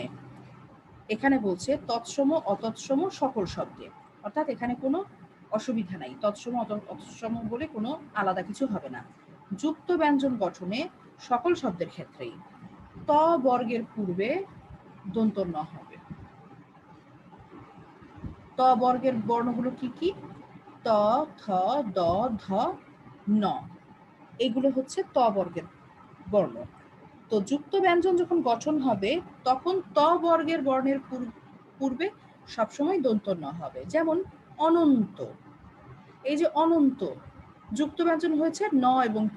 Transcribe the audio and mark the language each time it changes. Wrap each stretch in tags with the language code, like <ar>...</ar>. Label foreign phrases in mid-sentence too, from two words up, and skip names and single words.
<bn>এখানে বলছে তৎসম অতৎসম সকল শব্দে, অর্থাৎ এখানে কোনো অসুবিধা নাই, তৎসম অতৎসম বলে কোনো আলাদা কিছু হবে না। যুক্ত ব্যঞ্জন গঠনে সকল শব্দের ক্ষেত্রেই ত বর্গের পূর্বে দন্তর ন হবে। ত বর্গের বর্ণগুলো কি কি? ত, থ, দ, ধ, ন, এগুলো হচ্ছে ত বর্গের বর্ণ। তো যুক্ত ব্যঞ্জন যখন গঠন হবে তখন ত বর্গের বর্ণের পূর্বে সবসময় দন্তর ন হবে। যেমন অনন্ত, এই যে অনন্ত যুক্ত ব্যঞ্জন হয়েছে ন এবং ত।</bn>